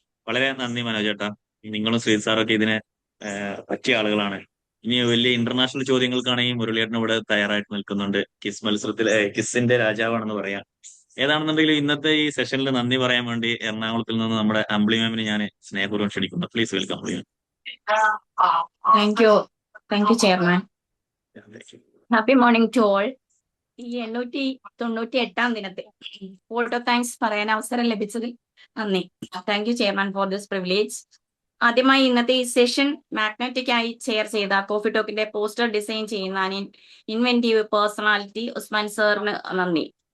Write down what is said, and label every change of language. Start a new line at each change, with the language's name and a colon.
Malayalam: വളരെ നന്ദി മനോജ് ചേട്ടാ. നിങ്ങളും ശ്രീജിത്ത് സാറൊക്കെ ഇതിന് പറ്റിയ ആളുകളാണ്. ഇനി വലിയ ഇന്റർനാഷണൽ ചോദ്യങ്ങൾക്കാണെങ്കിൽ മുരളിയേട്ടൻ ഇവിടെ തയ്യാറായിട്ട് നിൽക്കുന്നുണ്ട്. കിസ് മത്സരത്തിലെ കിസിന്റെ രാജാവാണെന്ന് പറയാം. ഏതാണെന്നുണ്ടെങ്കിലും ഇന്നത്തെ ഈ സെഷനിൽ നന്ദി പറയാൻ വേണ്ടി എറണാകുളത്തിൽ നിന്ന് നമ്മുടെ അമ്പിളി മാമിനെ ഞാൻ സ്നേഹപൂർവ്വം ക്ഷണിക്കുന്നു.
English: Please welcome Ambili ma'am. Thank you, chairman. Happy morning to all.
Malayalam: ഈ 898 ദിനത്തിൽ വോട്ട് ഓഫ് താങ്ക്സ് പറയാൻ അവസരം ലഭിച്ചതിൽ നന്ദി.
English: Thank you chairman for this privilege.
Malayalam: ആദ്യമായി ഇന്നത്തെ ഈ സെഷൻ മാഗ്നറ്റിക് ആയി ഷെയർ ചെയ്ത കോഫി ടോക്കിന്റെ പോസ്റ്റർ ഡിസൈൻ ചെയ്യുന്ന ഇൻവെന്റീവ് പേഴ്സണാലിറ്റി ഉസ്മാൻ സാറിന് നന്ദി.